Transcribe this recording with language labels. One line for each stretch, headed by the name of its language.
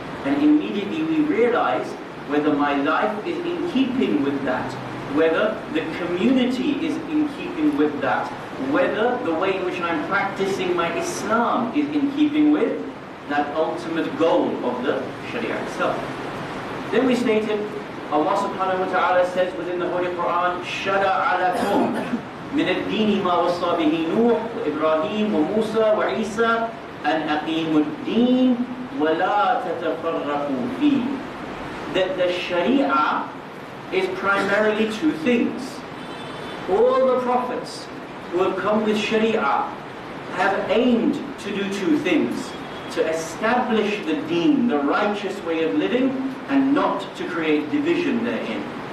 English: And immediately we realize whether my life is in keeping with that, whether the community is in keeping with that, whether the way in which I'm practicing my Islam is in keeping with that ultimate goal of the Sharia itself. Then we stated, Allah subhanahu wa ta'ala says within the Holy Quran,
Arabic: شَرَعَ لَكُمْ مِنَ الدِّينِ مَا وَصَّى بِهِ نُوحٌ وَإِبْرَاهِيمُ وَمُوسَى وَعِيسَى أَنْ أَقِيمُوا الدِّينَ وَلَا تَتَفَرَّقُوا فِيهِ.
English: That the Sharia is primarily two things. All the prophets who have come with Sharia have aimed to do two things: to establish the deen, the righteous way of living, and not to create division therein.